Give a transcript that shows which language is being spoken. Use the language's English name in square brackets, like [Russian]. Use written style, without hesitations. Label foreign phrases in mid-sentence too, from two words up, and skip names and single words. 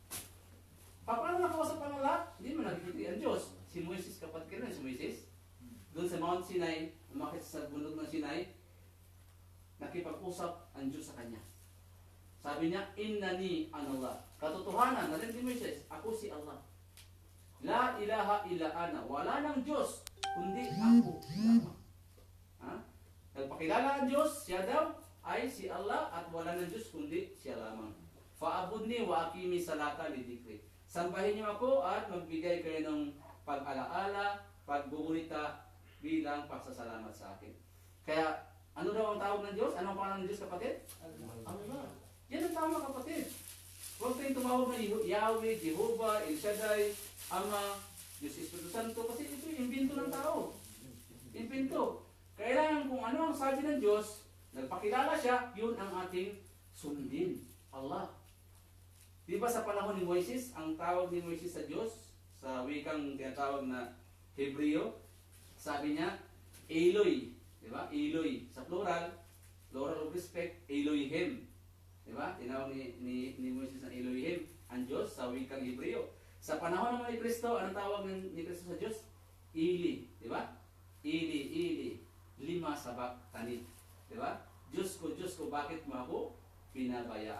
[Filipino] Paano nakausap ang Allah? Hindi mo nakikita ang Diyos. Si Moises, kapatid ka si Moises. Doon sa Mount Sinai, umakit sa bundok ng Sinai, nakipag-usap ang Diyos sa kanya. Sabi niya, [Arabic] إنني أنا الله. [Filipino] Katotohanan, narinig ni Moises, ako si Allah. [Arabic] لا إله إلا أنا. [Filipino] Wala nang Diyos, kundi ako lamang. Nagpakilala ang Diyos, siya daw ay si Allah at wala ng Diyos kundi siya lamang. [Arabic] فاعبدني وأقم الصلاة لذكري. [Filipino] Sambahin niyo ako at magbigay kayo ng pag-alaala, pagbuburita bilang pagsasalamat sa akin. Kaya, ano daw ang tawag ng Diyos? Anong pangalan ng Diyos, kapatid? Allah. Yan ang tama, kapatid. Huwag kayong tumawag ng Yahweh, Jehovah, El Shaddai, Ama, Diyos Espiritu Santo, kasi ito yung imbento ng tao. Imbento. Kailangan kung ano ang sabi ng Diyos, nagpakilala siya, yun ang ating sundin. Allah. Di ba sa panahon ni Moises, ang tawag ni Moises sa Diyos, sa wikang tinatawag na Hebreo, sabi niya, Eloi. Di ba? Eloi. Sa [English] plural of respect, [Filipino] Elohim. Di ba? Tinawag ni Moises na Elohim, ang Diyos sa wikang Hebreo. Sa panahon naman ni Kristo, anong tawag ni Kristo sa Diyos? Ili. Di ba? Ili. [Aramaic] Lima sabak tanit. Di ba? [Filipino] Diyos ko, bakit mo ako pinabayaan?